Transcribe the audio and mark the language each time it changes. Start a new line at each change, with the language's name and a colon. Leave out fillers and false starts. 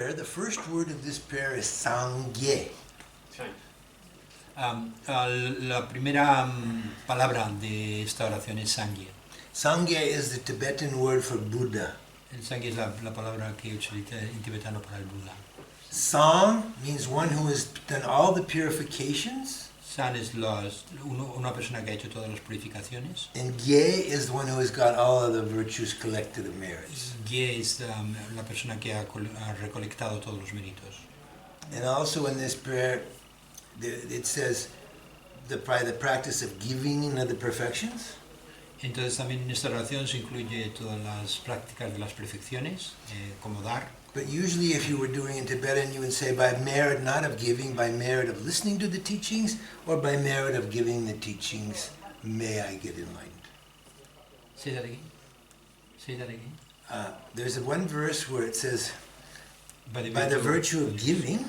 English: The first word of this prayer is Sangye.
Spanish: La primera palabra de esta oración es Sangye.
English: Sangye is the Tibetan word for Buddha.
Spanish: El Sangye es la palabra que utiliza en tibetano para el Buda.
English: Sang means one who has done all the purifications.
Spanish: San es una persona que ha hecho todas las purificaciones.
English: And Gye is the one who has got all of the virtues collected of merits.
Spanish: Gye es la persona que ha recolectado todos los méritos.
English: And also in this prayer, it says the practice of giving and other perfections.
Spanish: Entonces también en esta oración se incluye todas las prácticas de las perfecciones, como dar.
English: But usually if you were doing in Tibetan, you would say by merit not of giving, by merit of listening to the teachings, or by merit of giving the teachings, may I get enlightened. Say that again. Say that again. There's one verse where it says, by the virtue of giving,